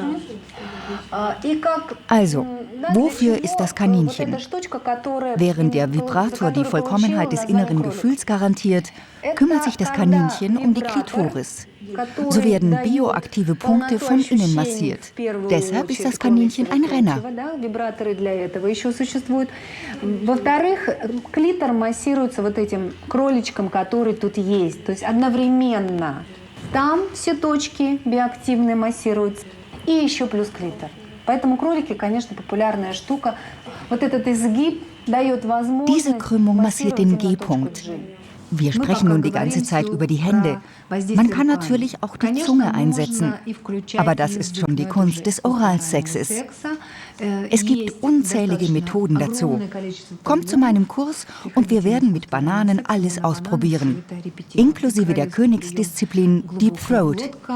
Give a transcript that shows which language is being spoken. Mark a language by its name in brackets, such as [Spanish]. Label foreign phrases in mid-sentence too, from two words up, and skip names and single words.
[German] Also, wofür ist das Kaninchen? Während der Vibrator die Vollkommenheit des inneren Gefühls garantiert, kümmert sich das Kaninchen um die Klitoris. So werden bioaktive Punkte von innen massiert. Deshalb ist das Kaninchen ein Renner. [Russian] Клитор массируется вот этим кроличком, который тут есть. То есть одновременно. Там все точки биоактивные массируются. И еще плюс клитор. Поэтому кролики, конечно, популярная штука. Вот этот изгиб дает возможность... [German] Diese Krümmung massiert den G-Punkt. Wir sprechen nun die ganze Zeit über die Hände. Man kann natürlich auch die Zunge einsetzen, aber das ist schon die Kunst des Oralsexes. Es gibt unzählige Methoden dazu. Kommt zu meinem Kurs und wir werden mit Bananen alles ausprobieren, inklusive der Königsdisziplin [English] Deep Throat.